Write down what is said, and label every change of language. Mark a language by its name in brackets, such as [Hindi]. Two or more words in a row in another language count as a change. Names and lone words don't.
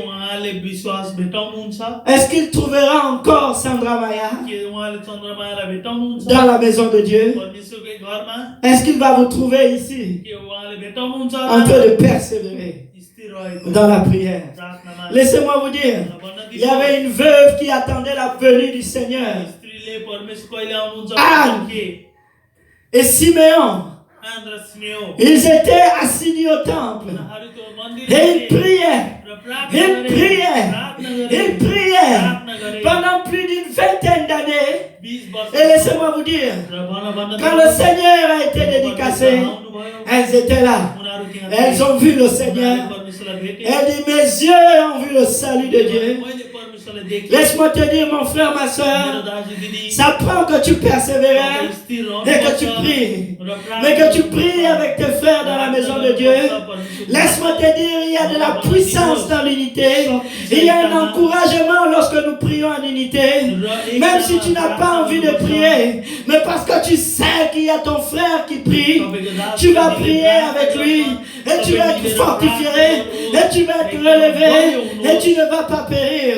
[French] Est-ce qu'il trouvera encore Sandra Maya dans la maison de Dieu? Est-ce qu'il va vous trouver ici en train de persévérer? [Nepali] रहेको [French] dans la prière. [Nepali] प्रार्थनामा [French] Laissez-moi vous dire, il y avait une veuve qui attendait la venue du Seigneur. [Nepali] स्त्रीले परमेश्वर कहिले आउनुहुन्छ Anne. भन्थे [French] Et Siméon, [Nepali] आन र स्नेह [French] ils étaient assis au temple. [Nepali] उनीहरू त्यो मन्दिर [French] Et ils priaient. [Nepali] र प्रार्थना [French] Ils [Nepali] गरे [French] priaient. [Nepali] प्रार्थना गरे [French] Ils priaient [Nepali] प्रार्थना गरे [French] pendant plus d'une vingtaine d'années. [Nepali] 20 वर्ष [French] Et laissez-moi vous dire, [Nepali] र भन्न [French] quand le Seigneur a été dédicacé, elles étaient là. [Nepali] उनीहरू त्यहाँ [French] Elles ont vu le Seigneur. [Nepali] परमेश्वरलाई भेटे [French] Elle dit, mes yeux ont vu le salut de Dieu. [Nepali] मैले परमेश्वरलाई देखेँ [French] Laisse-moi te dire, mon frère, ma [Nepali] मेरो [French] soeur, [Nepali] दाजु दिदी [French] ça prend que tu persévères [Nepali] तपाईँ स्थिर [French] et que tu [Nepali] रहनुपर्छ [French] pries. [Nepali] र प्रार्थना [French] Mais que tu pries avec tes frères dans la maison de Dieu. Laisse-moi te dire, il y a de la puissance dans l'unité. Il y a un encouragement lorsque nous prions en unité. Même si tu n'as pas envie de prier, mais parce que tu sais qu'il y a ton frère qui prie, tu vas prier avec lui et tu vas être fortifié et tu vas être relevé et tu ne vas pas périr.